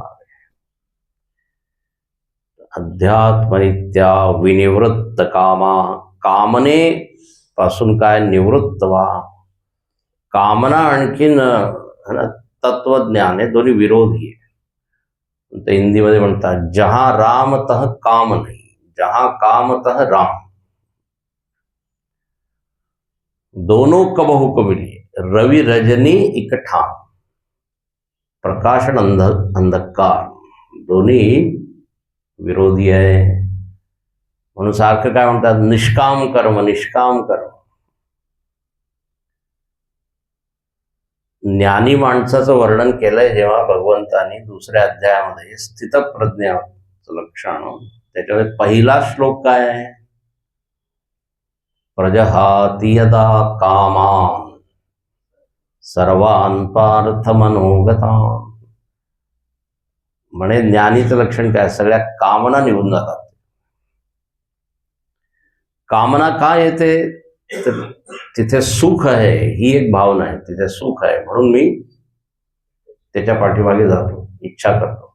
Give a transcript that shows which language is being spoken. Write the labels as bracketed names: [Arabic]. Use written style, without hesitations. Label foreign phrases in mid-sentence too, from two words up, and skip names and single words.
[Sanskrit] अध्यात्मनित्या विनिवृत्त कामा, [Marathi] कामने पासून काय? निवृत्त व्हा. कामना आणखीन तत्वज्ञान हे दोन्ही विरोधी आहे. तर हिंदीमध्ये म्हणतात [Hindi] जहां रामतः काम नाही, जहां कामतः राम. दोनों कबहू को मिलिए, रवि रजनी इकठाम. [Marathi] प्रकाशन अंधकार दोन्ही विरोधी आहे. म्हणून सारखं काय म्हणतात? निष्काम कर्म, निष्काम कर्म. ज्ञानी माणसाचं वर्णन केलंय जेव्हा भगवंतानी दुसऱ्या अध्यायामध्ये स्थितप्रज्ञाचं लक्षण, त्याच्यामध्ये पहिला श्लोक काय आहे? [Sanskrit] प्रजहाति यदा कामान सर्वान् पार्थ मनोगतान्. [Marathi] म्हणे ज्ञानीचं लक्षण काय? सगळ्या कामना निघून जातात. कामना का येते? तर तिथे सुख आहे, ही एक भावना आहे. तिथे सुख आहे म्हणून मी त्याच्या पाठीमागे जातो, इच्छा करतो.